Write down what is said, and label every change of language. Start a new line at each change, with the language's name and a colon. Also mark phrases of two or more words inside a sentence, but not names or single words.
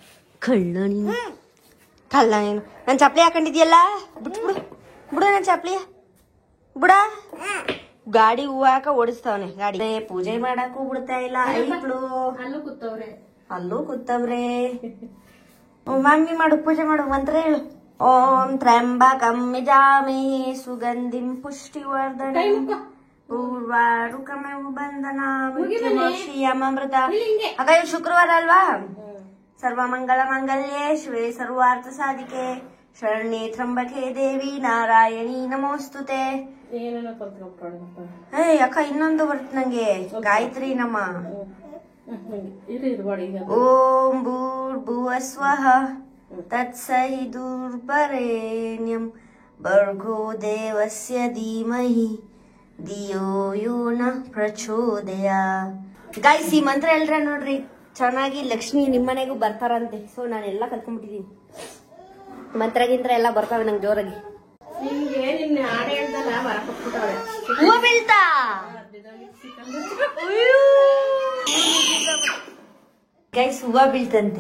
Kannada: ನನ್ ಚಪ್ಲಿ ಹಾಕೊಂಡಿದ್ಯಲ್ಲ, ಬಿಡು ನನ್ ಚಪ್ಲಿ ಬಿಡ. ಗಾಡಿ ಹೂವು ಹಾಕ ಓಡಿಸ್ತಾವನೆ. ಗಾಡಿ ಪೂಜೆ ಮಾಡಕ್ಕೂ ಬಿಡ್ತಾ ಇಲ್ಲ. ಅಲ್ಲೂ ಕೂತವ್ರೆ. ಮಮ್ಮಿ ಮಾಡು, ಪೂಜೆ ಮಾಡು, ಮಂತ್ರ ಹೇಳು.
Sanskrit: ಓಂ ತ್ರ್ಯಂಬಕಂ ಯಜಾಮಹೇ ಸುಗಂಧಿಂ ಪುಷ್ಟಿವರ್ಧನಂ ಉರ್ವಾರುಕಮೇವ ಬಂಧನಾಮೃತ.
Kannada: ಅಕ್ಕ ಇವ್ ಶುಕ್ರವಾರ ಅಲ್ವಾ?
Sanskrit: ಸರ್ವಮಂಗಳ ಮಂಗಲ್ಯೆ ಶಿವೆ ಸರ್ವಾರ್ಥ ಸಾಧಿಕೆ ಶರಣ್ಯೆ ತ್ರ್ಯಂಬಕೆ ದೇವಿ ನಾರಾಯಣಿ ನಮೋಸ್ತುತೆ.
Kannada: ಅಕ್ಕ ಇನ್ನೊಂದು ಬರುತ್ತೆ ನಂಗೆ, ಗಾಯತ್ರಿ ನಮ.
Sanskrit: ಓಂ ಭೂರ್ಭುವಸ್ವಃ ತತ್ಸವಿತುರ್ವರೆಣ್ಯಂ ಭರ್ಗೋ ದೇವಸ್ಯ ಧೀಮಹಿ ಧಿಯೋ ಯೋ ನಃ ಪ್ರಚೋದಯಾತ್.
Kannada: ಗೈಸ್, ಈ ಮಂತ್ರ ಹೇಳ್ರೆ ನೋಡ್ರಿ ಚೆನ್ನಾಗಿ ಲಕ್ಷ್ಮಿ ನಿಮ್ಮನೆಗೂ ಬರ್ತಾರಂತೆ. ಸೊ ನಾನೆಲ್ಲ ಕಲ್ತ್ಕೊಂಡ್ಬಿಟ್ಟಿದೀನಿ. ಮಂತ್ರಗಿಂತ್ರ ಎಲ್ಲ ಬರ್ತಾವೆ ನಂಗೆ ಜೋರಾಗಿ. ಹೂವು ಬೀಳ್ತಾ ಗೈಸ್, ಹೂವು ಬೀಳ್ತಂತೆ.